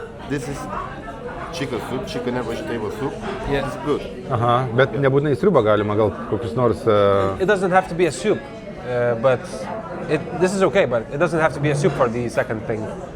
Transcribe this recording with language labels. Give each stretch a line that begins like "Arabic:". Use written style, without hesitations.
English: This is chicken soup, chicken and vegetable soup. Yeah. It's good.
Lithuanian: Aha, bet nebūtinai sriubą galima, gal kokius nors...
English: It doesn't have to be a soup, but this is okay, but it doesn't have to be a soup for the second thing.